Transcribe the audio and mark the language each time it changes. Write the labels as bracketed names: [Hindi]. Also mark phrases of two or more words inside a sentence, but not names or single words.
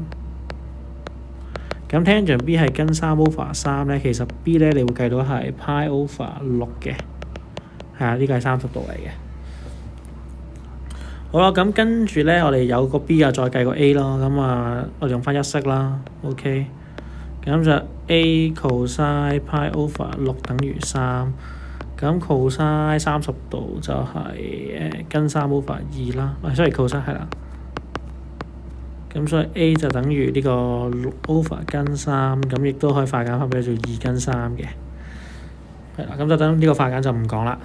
[Cantonese] 咁 [English] tangent b [Cantonese] 係根3 over 3咧，其實 b 咧你會計到係 [English] pi over 6 [Cantonese] 嘅，係啊，呢個係30度嚟嘅。好啦，咁跟住咧，我哋有個 b 啊，再計個 a 咯。咁啊，我哋用翻一式啦 ，OK。咁就 [English] a cos pi over 6 [Cantonese] 等於3。咁 cos 30度就係根3 over 2啦。 [English] sorry cos [Cantonese] 係啦。咁所以 a 就等於呢個6 over 根3，咁亦都可以化簡翻俾做2根3嘅。係啦，咁就等呢個化簡就唔講啦。